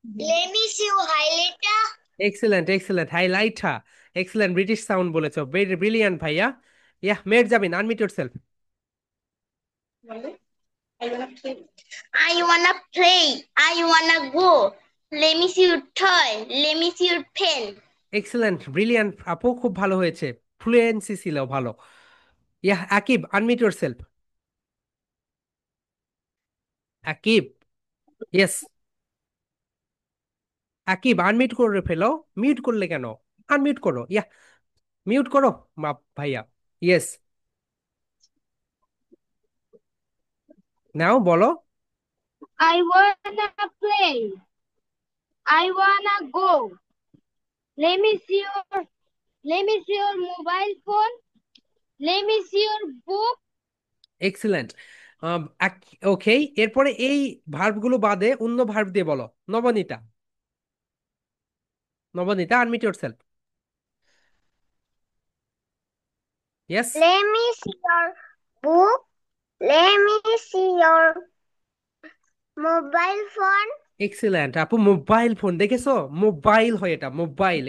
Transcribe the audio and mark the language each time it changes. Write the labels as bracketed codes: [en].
[en] Let me see your highlighter. Excellent, excellent, হাইলাইটটা। Excellent, British sound বলেছো, very brilliant ভাইয়া। Yeah, Mehjabin, unmute yourself. I want to play. I want to go. Let me see your toy. Let me see your pen. Excellent, brilliant [bn] আপু, খুব ভালো হয়েছে, fluency ছিল ভালো। [en] Yeah, Akib, unmute yourself. Akib, yes. [bn] Akib unmute করে ফেলো। Mute করলে কেন? আনমিউট করো, ইয়া, মিউট করো ভাইয়া। [en] Yes, now বলো। I wanna play. I wanna go. Let me see your let me see your mobile phone. Let me see your book. Excellent. [bn] ওকে, এরপরে এই ভার্বগুলো বাদে অন্য ভার্ব দিয়ে বলো। [en] Nabanita, Nabanita unmute yourself. Yes. Let me see your book. Let me see your mobile phone. Excellent আপু, mobile phone [bn] দেখেছো, [en] Mobile হয় এটা, mobile.